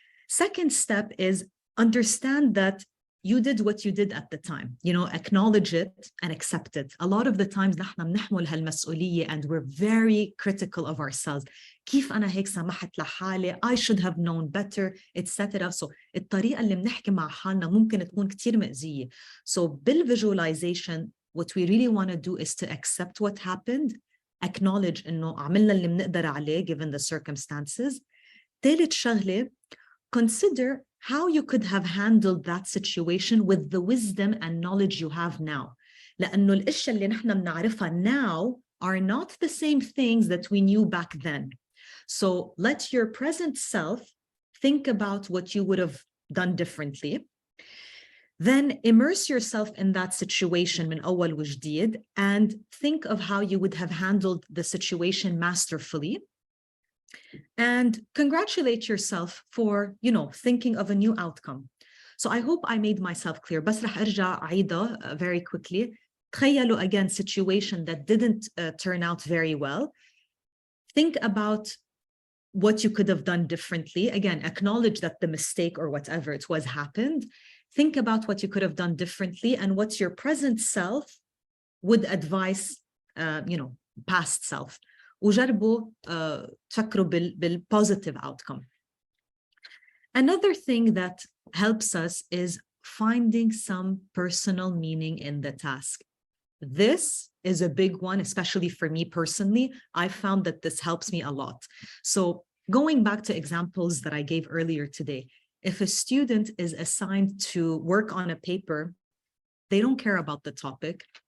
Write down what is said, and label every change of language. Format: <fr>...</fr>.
<en>Second step is understand that you did what you did at the time. Acknowledge it and accept it. A lot of the times</en> <ar>نحن بنحمل هالمسؤولية</ar> <en>and we're very critical of ourselves.</en> <ar>كيف أنا هيك سمحت لحالي?</ar> <en>I should have known better, etc.</en> <ar>So الطريقة اللي بنحكي مع حالنا ممكن تكون كتير مأذية.</ar> <en>So بالvisualization, what we really want to do is to accept what happened, acknowledge</en> <ar>إنه عملنا اللي بنقدر عليه</ar> <en>given the circumstances.</en> <ar>ثالث شغلة,</ar> <en>consider how you could have handled that situation with the wisdom and knowledge you have now.</en> <ar>لأنه الأشياء اللي نحن بنعرفها</ar> <en>now are not the same things that we knew back then. So let your present self think about what you would have done differently. Then immerse yourself in that situation</en> <ar>من أول وجديد</ar> <en>and think of how you would have handled the situation masterfully. And congratulate yourself for, thinking of a new outcome. So I hope I made myself clear.</en> <ar>بس رح أرجع أعيدها</ar> <en>very quickly.</en> <ar>تخيلوا</ar> <en>again situation that didn't turn out very well. Think about what you could have done differently. Again, acknowledge that the mistake or whatever it was happened. Think about what you could have done differently and what your present self would advise, past self.</en> <ar>وجربوا تفكروا بالpositive outcome.</ar> <en>Another thing that helps us is finding some personal meaning in the task. This is a big one, especially for me personally. I found that this helps me a lot. So going back to examples that I gave earlier today, if a student is assigned to work on a paper, they don't care about the topic.</en>